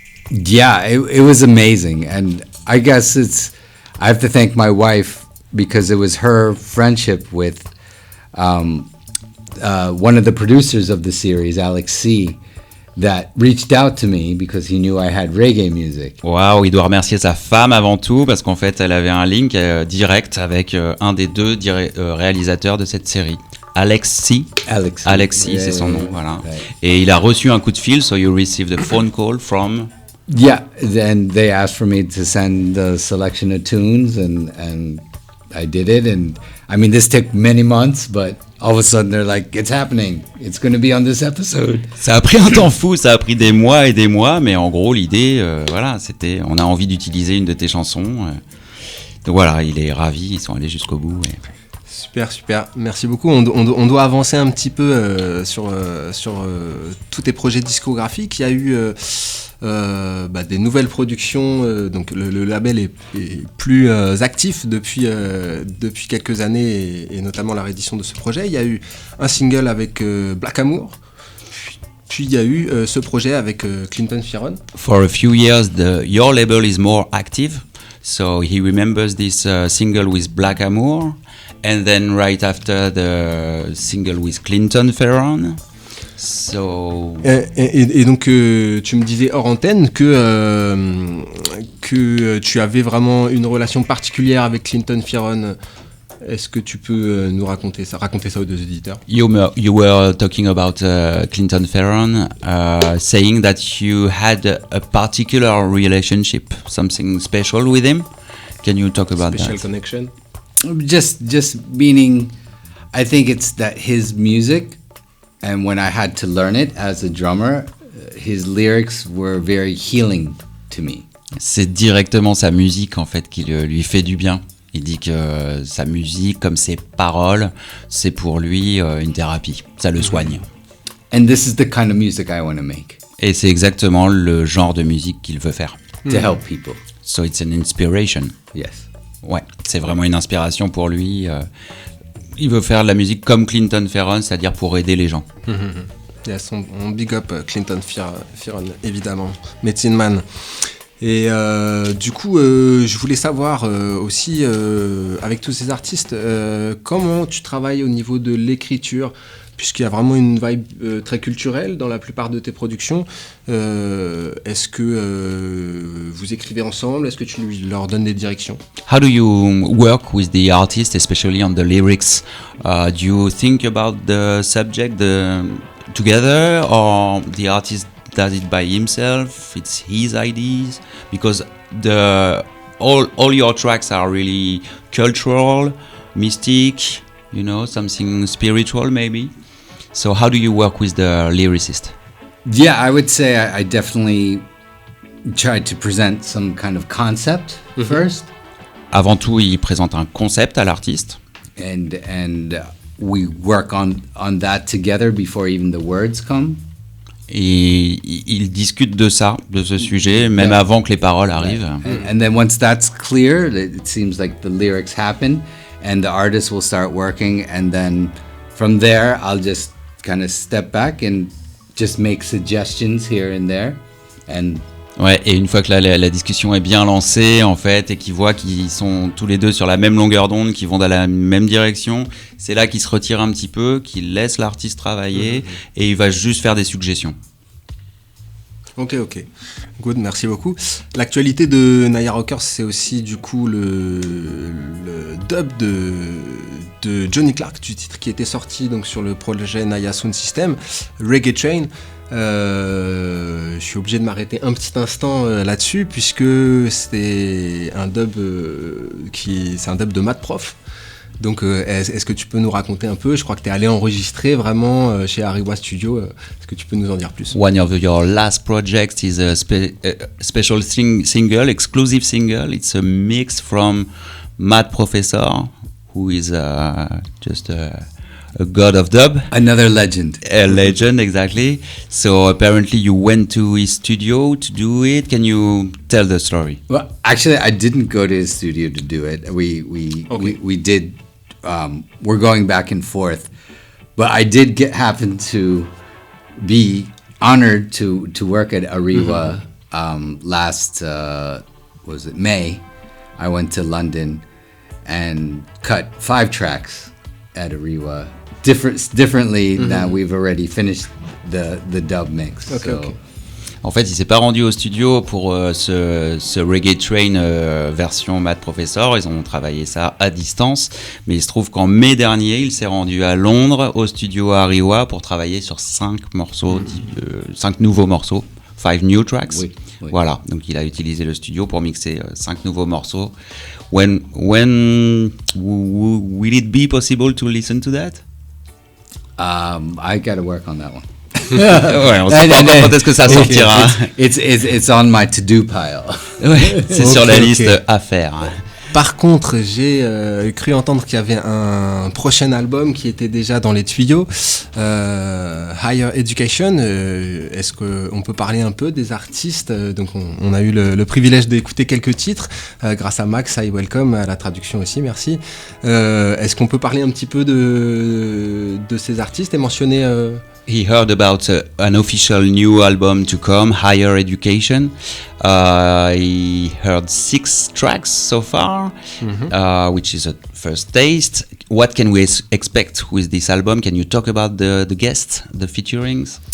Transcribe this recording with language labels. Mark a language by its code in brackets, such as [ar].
[en] Yeah, it was amazing, and I guess I have to thank my wife because it was her friendship with one of the producers of the series, Alex C., that reached out to me because he knew I had reggae music. [fr] Waouh, il doit remercier sa femme avant tout parce qu'en fait, elle avait un link direct avec un des deux réalisateurs de cette série. Alexis, c'est son nom, voilà. [en] Right. [fr] Et il a reçu un coup de fil, [en] so you received a phone call from... Yeah, then they asked for me to send a selection of tunes, and I did it. And I mean, this took many months, but all of a sudden they're like, it's happening. It's going to be on this episode. [fr] Ça a pris un temps fou, ça a pris des mois et des mois, mais en gros, l'idée, voilà, c'était, on a envie d'utiliser une de tes chansons. Donc voilà, il est ravi, ils sont allés jusqu'au bout. Super, merci beaucoup. On doit avancer un petit peu sur tous tes projets discographiques. Il y a eu des nouvelles productions, donc le label est plus actif depuis quelques années, et notamment la réédition de ce projet. Il y a eu un single avec Black Amour, puis il y a eu ce projet avec Clinton Fearon. [en] For a few years, your label is more active, so he remembers this single with Black Amour, and then right after the single with Clinton Fearon. So... [fr] Et donc tu me disais hors antenne que tu avais vraiment une relation particulière avec Clinton Fearon. Est-ce que tu peux nous raconter ça aux deux éditeurs? [en] You were talking about Clinton Fearon, saying that you had a particular relationship, something special with him. Can you talk about Special that? connection? Just meaning, I think it's that his music, and when I had to learn it as a drummer, his lyrics were very healing to me. [fr] C'est directement sa musique en fait qui lui fait du bien. Il dit que sa musique, comme ses paroles, c'est pour lui une thérapie. Ça le soigne. [en] And this is the kind of music I want to make. [fr] Et c'est exactement le genre de musique qu'il veut faire. [en] To help people. So it's an inspiration. Yes. [fr] Ouais, c'est vraiment une inspiration pour lui. Il veut faire de la musique comme Clinton Fearon, c'est-à-dire pour aider les gens. [en] Yes, on big up Clinton Fearon, évidemment. Medicine Man. [fr] Et du coup, je voulais savoir aussi, avec tous ces artistes, comment tu travailles au niveau de l'écriture, puisqu'il y a vraiment une vibe très culturelle dans la plupart de tes productions. Est-ce que vous écrivez ensemble? Est-ce que tu leur donnes des directions? [en] How do you work with the artist, especially on the lyrics? Do you think about the subject together, or the artist does it by himself? It's his ideas? Because all your tracks are really cultural, mystic, you know, something spiritual maybe. So how do you work with the lyricist? Yeah, I would say I definitely tried to present some kind of concept first. [fr] Avant tout, il présente un concept à l'artiste. [en] And we work on that together before even the words come. [fr] Et il discute de ça, de ce sujet, même avant que les paroles arrivent. [en] And then once that's clear, it seems like the lyrics happen and the artist will start working, and then from there I'll just kind of step back and just make suggestions here and there. And [fr] ouais, et une fois que la discussion est bien lancée, en fait, et qu'ils voient qu'ils sont tous les deux sur la même longueur d'onde, qu'ils vont dans la même direction, c'est là qu'ils se retirent un petit peu, qu'ils laissent l'artiste travailler, et il va juste faire des suggestions. Ok. Good, merci beaucoup. L'actualité de Naya Rockers, c'est aussi du coup le dub de Johnny Clark, du titre qui était sorti donc sur le projet Naya Sound System, Reggae Train. Je suis obligé de m'arrêter un petit instant là-dessus puisque c'est un dub c'est un dub de Matt Prof. Donc est-ce que tu peux nous raconter un peu? Je crois que tu es allé enregistrer vraiment chez Ariwa Studio. Est-ce que tu peux nous en dire plus? [en] One of your last projects is a special single, exclusive single. It's a mix from Matt Professor, who is just a god of dub. Another legend. A legend, exactly. So apparently you went to his studio to do it. Can you tell the story? Well, actually, I didn't go to his studio to do it. We did. We're going back and forth, but I did happen to be honored to work at Ariwa last was it May? I went to London and cut 5 tracks at Ariwa. Differently than we've already finished the dub mix. Okay. [fr] En fait, il s'est pas rendu au studio pour ce Reggae Train version Matt Professor. Ils ont travaillé ça à distance. Mais il se trouve qu'en mai dernier, il s'est rendu à Londres, au studio Ariwa, pour travailler sur 5 morceaux, 5 nouveaux morceaux, [en] 5 new tracks. [fr] Oui. Voilà, donc il a utilisé le studio pour mixer 5 nouveaux morceaux. [en] When will it be possible to listen to that? I got to work on that one. [fr] Ouais, on sait pas encore quand est-ce que ça sortira. [en] It's on my to-do pile. [fr] Ouais, c'est sur la liste à faire. Par contre, j'ai cru entendre qu'il y avait un prochain album qui était déjà dans les tuyaux, Higher Education. Est-ce qu'on peut parler un peu des artistes? Donc on a eu le privilège d'écouter quelques titres grâce à Max, I Welcome, à la traduction aussi, merci. Est-ce qu'on peut parler un petit peu de ces artistes et mentionner... [en] He heard about an official new album to come, Higher Education. He heard 6 tracks so far, which is a first taste. What can we expect with this album? Can you talk about the guests, the featurings?